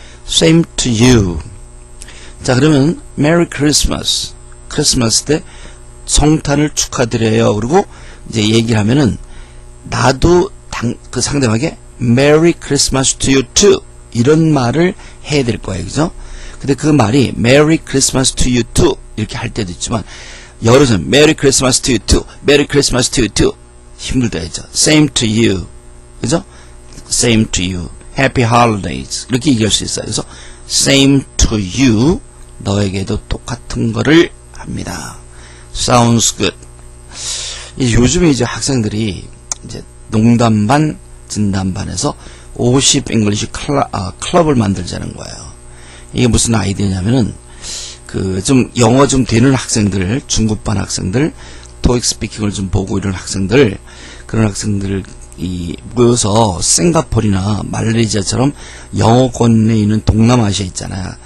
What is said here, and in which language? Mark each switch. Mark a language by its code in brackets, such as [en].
[en] Same to you. [ko] 자, 그러면 [en] Merry Christmas. [ko] 크리스마스 때 성탄을 축하드려요. 그리고 이제 얘기를 하면은 나도 그 상대방에게 [en] Merry Christmas to you too. [ko] 이런 말을 해야 될 거예요. 그죠? 근데 그 말이 [en] Merry Christmas to you too. [ko] 이렇게 할 때도 있지만 여러 사람 [en] Merry Christmas to you too. Merry Christmas to you too. [ko] 힘들다 했죠. [en] Same to you. [ko] 그죠? Same to you. [en] Happy holidays. [ko] 이렇게 얘기할 수 있어요. 그래서 [en] same to you. [ko] 너에게도 똑같은 거를 합니다. [en] Sounds good. [ko] 요즘에 이제 학생들이 이제 농담반, 진담반에서 50 잉글리시 클럽을 만들자는 거예요. 이게 무슨 아이디어냐면은 그 좀 영어 좀 되는 학생들, 중급반 학생들, 토익 스피킹을 좀 보고 이런 학생들, 그런 학생들 이 모여서 싱가포르나 말레이시아처럼 영어권에 있는 동남아시아 있잖아요.